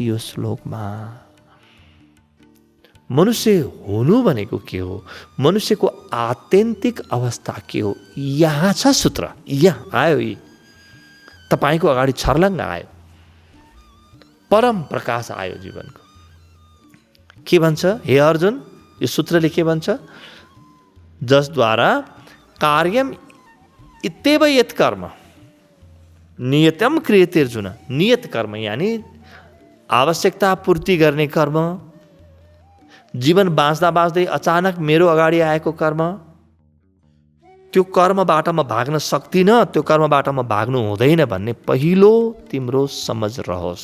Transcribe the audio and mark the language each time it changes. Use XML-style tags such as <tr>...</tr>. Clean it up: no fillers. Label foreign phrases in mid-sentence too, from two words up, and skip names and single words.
<ne>यो श्लोकमा मनुष्य हुनु भनेको के हो, मनुष्यको आत्यन्तिक अवस्था के हो, यहाँ छ सूत्र। यहाँ आयो, यी तपाईको अगाडि छर्लङ्ग आयो, परम प्रकाश आयो जीवनको। के भन्छ हे अर्जुन, यो सूत्रले के भन्छ?</ne> <sa>जसद्वारा कार्यम इत्येव यत् कर्म नियतम क्रियते अर्जुन।</sa> <ne>नियत कर्म यानी आवश्यकता पूर्ति गर्ने कर्म, जीवन बाँच्दा बाँच्दै अचानक मेरो अगाडि आएको कर्म, त्यो कर्मबाट म भाग्न सक्दिनँ, त्यो कर्मबाट म भाग्नु हुँदैन भन्ने पहिलो तिम्रो समझ रहोस्।</ne>